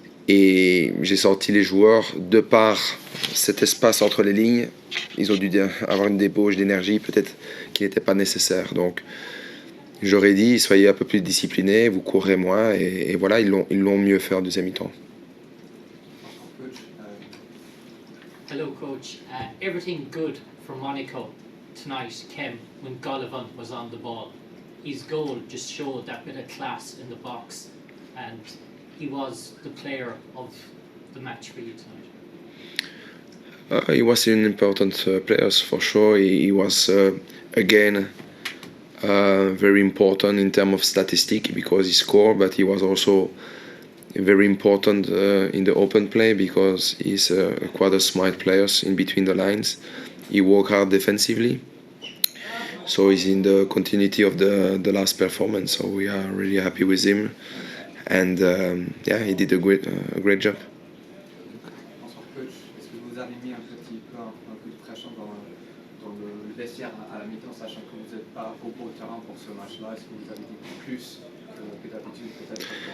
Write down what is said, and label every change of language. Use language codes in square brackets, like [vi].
[fr] Et j'ai senti les joueurs, de par cet espace entre les lignes, ils ont dû avoir une débauche d'énergie peut-être qui n'était pas nécessaire. Donc j'aurais dit, soyez un peu plus disciplinés, vous courrez moins, et voilà, ils l'ont mieux fait en deuxième mi-temps. [en] Hello, coach. Everything good for Monaco tonight came when Golovin was on the ball. His goal just showed that bit of class in the box, and he was the player of the match for you tonight. He was an important player for sure. He was again very important in terms of statistic because he scored, but he was also very important in the open play because he's quite a smart player in between the lines. He worked hard defensively, so he's in the continuity of the last performance. So we are really happy with him, and yeah, he did a great job. [fr] Bonsoir coach, est-ce que vous avez mis un coup de pression dans le vestiaire à la mi-temps, sachant que vous n'êtes pas au terrain pour ce match-là? Est-ce que vous avez dit plus que d'habitude peut-être?